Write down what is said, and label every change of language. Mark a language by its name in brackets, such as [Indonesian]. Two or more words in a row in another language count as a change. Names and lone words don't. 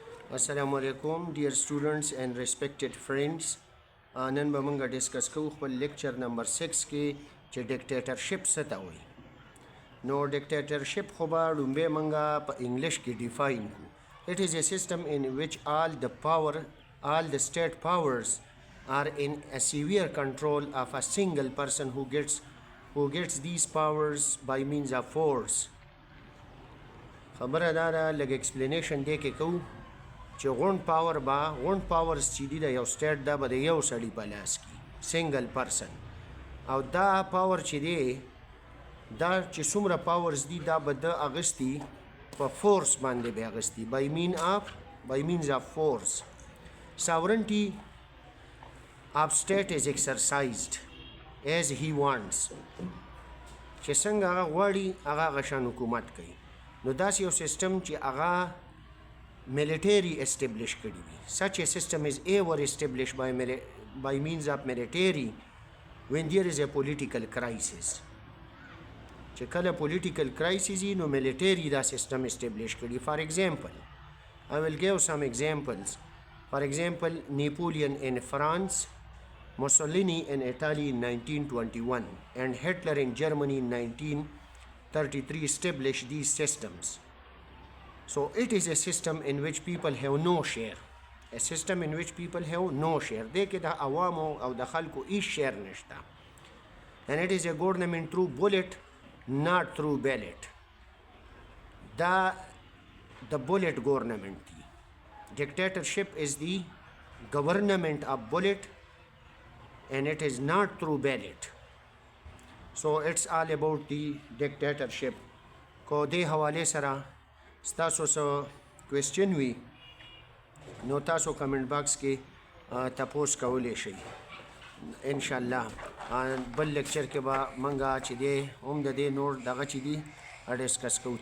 [Arabic] السلام علیکم, [English] dear students and respected friends. [Pashto] نن به موږ ډیسکس کوو خپل [English] lecture number [Pashto] 6 کې چې ډیکټیټرشپ څه ته وایي. نو ډیکټیټرشپ خو به لومبی موږ په انګلیش کې ډیفاین کړو. [English] It is a system in which all the state powers are in a severe control of a single person who gets these powers by means of force. [Pashto] خبره دا ده لږ ایکسپلینیشن دې کې کوو چې غونډ پاورز چې دي د یو سټیټ دا به د یو سړي په لاس کې [English] single person [Pashto] او دا پاور چې دی دا چې څومره پاورز دي دا به د اغستی په فورس باندې به اغستی [English] by means of force. Sovereignty of state is exercised as he wants. [Pashto] چې څنګه هغه غواړي هغه غشان حکومت کوي. نو داسې یو سیستم چې هغه [English] military established [Pashto] کړي وي. [English] Such a system is ever established by means of military when there is a political crisis. [Pashto] چې کله [English] political crisis [Pashto] نو military دا [English] system establish [Pashto] کړي. [English] For example, I will give some examples. For example, Napoleon in France, Mussolini in Italy in 1921 and Hitler in Germany in 1933 established these systems. So it is a system in which people have no share. A system in which people have no share. [Pashto] دې کې د عوامو او د خلکو هیڅ شیر نشته. [English] And it is a government through bullet, not through ballot. [Pashto] دا [English] the bullet government [Pashto] دی. [English] Dictatorship is the government of bullet and it is not through ballot. So it's all about the dictatorship. [Pashto] کو دې حواله سره ستاسو څه کوېسچن وي نو تاسو [English] comment box [Pashto] کې تپوس کولی شئ انشاءالله. بل لیکچر کې به موږ چې دی هم د دې نور دغه چې دي ډسکس کوو.